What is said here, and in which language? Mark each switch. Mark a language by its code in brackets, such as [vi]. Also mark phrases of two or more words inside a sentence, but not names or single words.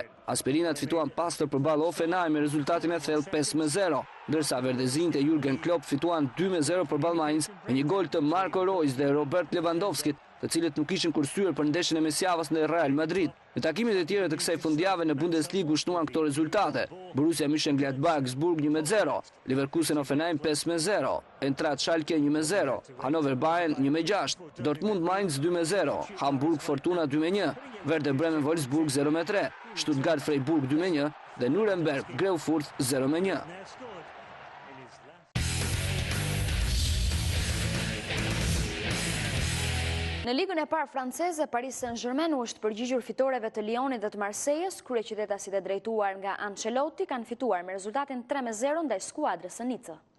[sq] Aspirinat fituan pastër përballë Hoffenheim me rezultatin e thellë 5-0, ndërsa verdezint e Jurgen Klopp fituan 2-0 përballë Mainz me një gol të Marco Reus dhe Robert Lewandowski, të cilët nuk ishin kursyer për ndeshjen e mesjavës në Real Madrid. Në takimet e tjera të kësaj fundjave në Bundesligë u shtuan këto rezultate: Borussia Mönchengladbach Augsburg 1-0, Leverkusen Hoffenheim 5-0, Eintracht Schalke 1-0, Hannover Bayern 1-6, Dortmund Mainz 2-0, Hamburg Fortuna 2-1, Werder Bremen Wolfsburg 0-3, Stuttgart Freiburg 2-1 dhe Nuremberg Greutfurt 0-1. Në ligën e parë franceze, Paris Saint-Germain u është përgjigjur fitoreve të Lyonit dhe të Marseilles, kryeqytetasit e drejtuar nga Ancelotti kanë fituar me rezultatin 3-0 ndaj skuadrës së Nice.